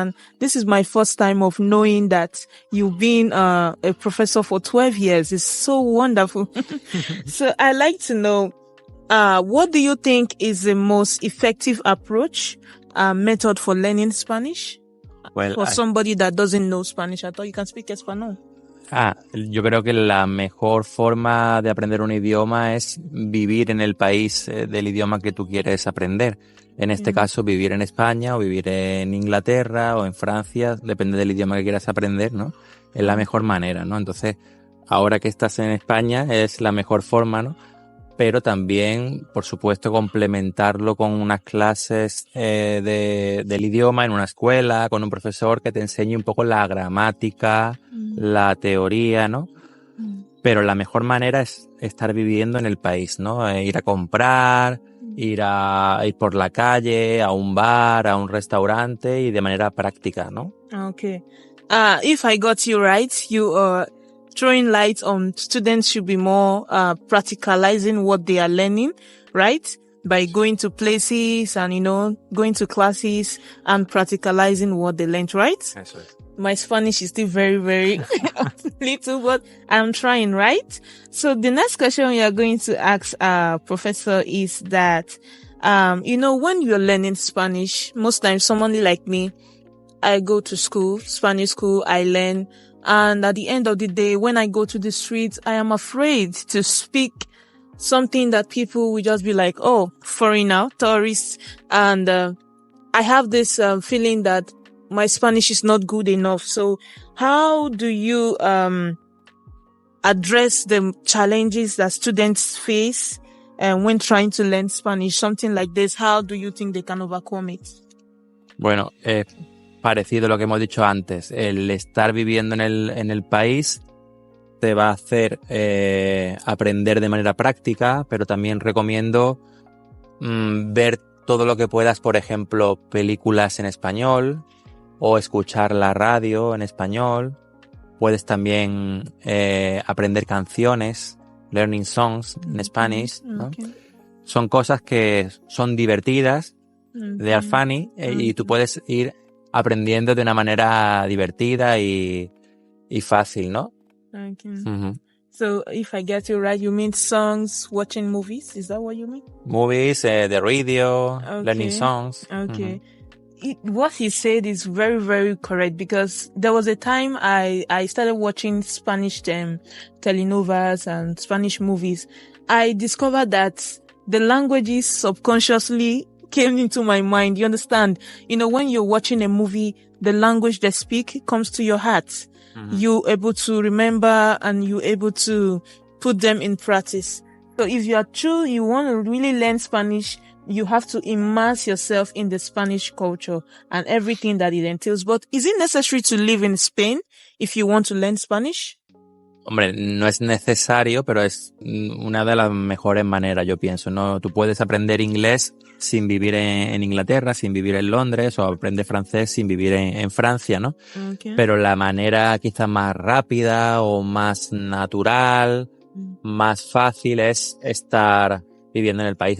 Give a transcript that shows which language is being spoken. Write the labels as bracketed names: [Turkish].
[English] And this is my first time of knowing that you've been a professor for 12 years. It's so wonderful. So I like to know, what do you think is the most effective approach method for learning Spanish? Well, for somebody that doesn't know Spanish at all, you can speak Espanol. [Spanish] Yo creo que la mejor forma de aprender un idioma es vivir en el país del idioma que tú quieres aprender. En este caso, vivir en España o vivir en Inglaterra o en Francia, depende del idioma que quieras aprender, ¿no? Es la mejor manera, ¿no? Entonces, ahora que estás en España es la mejor forma, ¿no? Pero también, por supuesto, complementarlo con unas clases del idioma en una escuela, con un profesor que te enseñe un poco la gramática, la teoría, ¿no? Pero la mejor manera es estar viviendo en el país, ¿no? Ir a comprar, ir por la calle, a un bar, a un restaurante y de manera práctica, ¿no? [English] Okay. If I got you right, you are throwing light on students should be more practicalizing what they are learning, right? By going to places and, going to classes and practicalizing what they learned, right? [Spanish] Eso es. [English] My Spanish is still very, very little, but I'm trying, right? So the next question we are going to ask Professor is that, when you're learning Spanish, most times someone like me, I go to school, Spanish school, I learn. And at the end of the day, when I go to the streets, I am afraid to speak something that people will just be like, oh, foreigner, tourists. And I have this feeling that my Spanish is not good enough. So how do you address the challenges that students face when trying to learn Spanish? Something like this, how do you think they can overcome it? [Spanish] Bueno, parecido a lo que hemos dicho antes, el estar viviendo en el país te va a hacer aprender de manera práctica, pero también recomiendo ver todo lo que puedas, por ejemplo, películas en español o escuchar la radio en español. Puedes también aprender canciones, [English] learning songs [Spanish] en Spanish, ¿no? [English] Okay. [Spanish] Son cosas que son divertidas, [English] they are funny, [Spanish] y tú puedes ir aprendiendo de una manera divertida y fácil, ¿no? [English] Okay. So if I get you right, you mean songs, watching movies? Is that what you mean? Movies, the radio, Okay. learning songs. Okay. what he said is very, very correct, because there was a time I started watching Spanish telenovelas and Spanish movies. I discovered that the languages subconsciously came into my mind. You understand? When you're watching a movie, the language they speak comes to your heart. Mm-hmm. You're able to remember and you're able to put them in practice. So if you want to really learn Spanish, you have to immerse yourself in the Spanish culture and everything that it entails. But is it necessary to live in Spain if you want to learn Spanish? [Spanish] Hombre, no es necesario, pero es una de las mejores maneras, yo pienso, ¿no? Tú puedes aprender inglés sin vivir en Inglaterra, sin vivir en Londres, o aprender francés sin vivir en Francia, ¿no? Okay. Pero la manera quizás más rápida o más natural, más fácil es estar viviendo en el país.